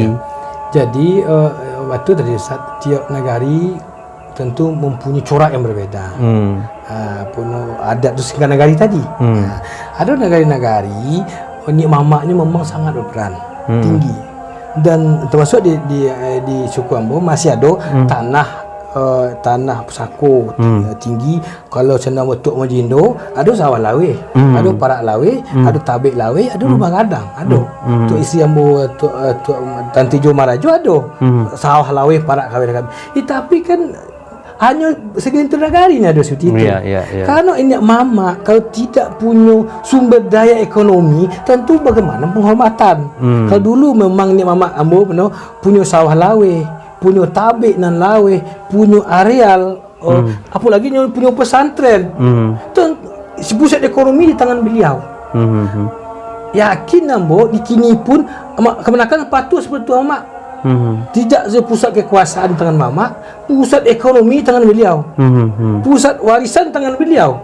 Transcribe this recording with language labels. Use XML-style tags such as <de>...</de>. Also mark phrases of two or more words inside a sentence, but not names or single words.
<id>Jadi waktu tadi Ustaz, tiap negari tentu mempunyai corak yang berbeda. Punya adat tu segala negari tadi. Ada negari-negari ni mamaknya memang sangat berperan tinggi, dan termasuk di suku Ambo masih ada</id> <min>tanah pusako tinggi. Kalau senang betuk Mojindo ada sawah lawe, ada parak lawe, ada tabik lawe, ada rumah gadang, ada tu isi Ambo tu Tanti Jo Marajo ada sawah lawe, parak kawin.</min> <id>Tapi kan hanya segelintir negari ni ada seperti itu. Karena ini mama kalau tidak punya sumber daya ekonomi, tentu bagaimana penghormatan. Kalau dulu memang ni mama Ambo punya sawah lawe, punya tabik nan lawe, punya areal, apalagi yang punya pesantren. Pusat ekonomi di tangan beliau. Yakin Ambo di kini pun kemenakan patuh seperti itu Mak. Tidak pusat kekuasaan tangan mama, pusat ekonomi tangan beliau, pusat warisan tangan beliau.</id>